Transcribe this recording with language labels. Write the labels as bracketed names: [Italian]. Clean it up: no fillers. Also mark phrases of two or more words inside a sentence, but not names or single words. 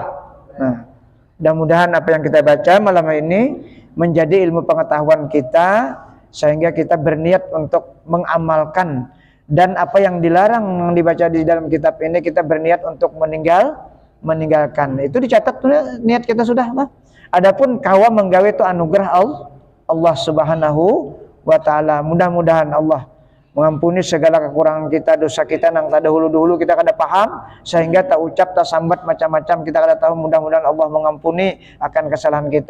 [Indonesian] Nah, mudah-mudahan apa yang kita baca malam ini menjadi ilmu pengetahuan kita, sehingga kita berniat untuk mengamalkan, dan apa yang dilarang yang dibaca di dalam kitab ini kita berniat untuk meninggalkan. Itu dicatat niat kita sudah, Pak. Adapun [Banjar] kawa menggawe [Indonesian] itu anugerah Allah [Arabic] سبحانه وتعالى. [Indonesian] Mudah-mudahan Allah mengampuni segala kekurangan kita, [Banjar] dosa kita nang tak dahulu kita kada paham sehingga tak ucap tak sambat macam-macam kita kada tahu. [Indonesian] Mudah-mudahan Allah mengampuni akan kesalahan kita.